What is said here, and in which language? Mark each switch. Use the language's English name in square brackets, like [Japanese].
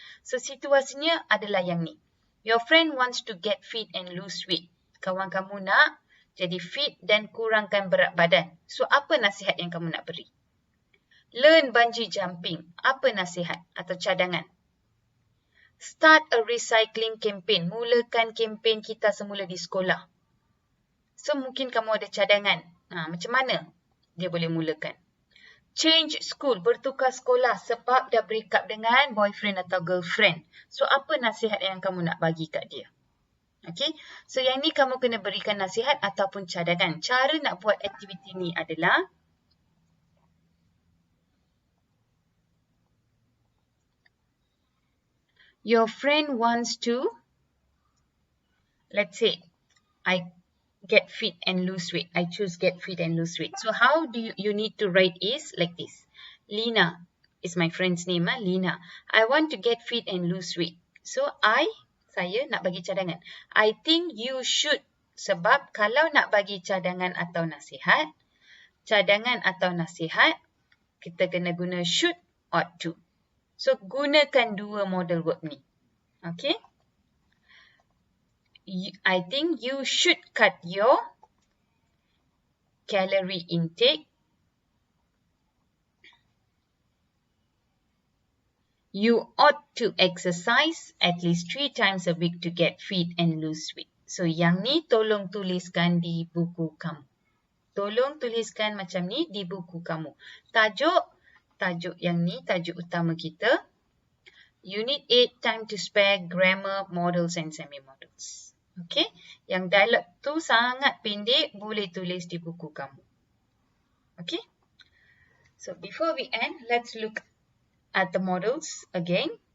[Malay] So situasinya adalah yang ni. [English] Your friend wants to get fit and lose weight. [Malay] Kawan kamu nak jadi fit dan kurangkan berat badan. So, apa nasihat yang kamu nak beri? [English] Learn bungee jumping. [Malay] Apa nasihat atau cadangan? [English] Start a recycling campaign. [Malay] Mulakan kempen kita semula di sekolah. So, mungkin kamu ada cadangan. Macam mana dia boleh mulakan? [English] Change school. [Malay] Bertukar sekolah sebab dah break up dengan boyfriend atau girlfriend. So, apa nasihat yang kamu nak bagi kat dia? Okay, so yang ni kamu kena berikan nasihat ataupun cadangan. Cara nak buat aktiviti ni adalah [English] your friend wants to, let's say, I get fit and lose weight. I choose get fit and lose weight. So how do you need to write is like this. Lina is my friend's name. Lina. I want to get fit and lose weight. [Malay] So saya nak bagi cadangan. [English] I think you should. [Malay] Sebab kalau nak bagi cadangan atau nasihat, kita kena guna should, ought to. So, gunakan dua modal verb ni. Okay. [English] I think you should cut your calorie intake. You ought to exercise at least 3 times a week to get fit and lose weight. [Malay] So yang ni tolong tuliskan di buku kamu. Tolong tuliskan macam ni di buku kamu. Tajuk yang ni, tajuk utama kita. [English] Unit 8, time to spare, grammar, modals and semi-modals. [Malay] Okay, yang dialog tu sangat pendek, boleh tulis di buku kamu. [English] Okay, so before we end, let's look at the modals again.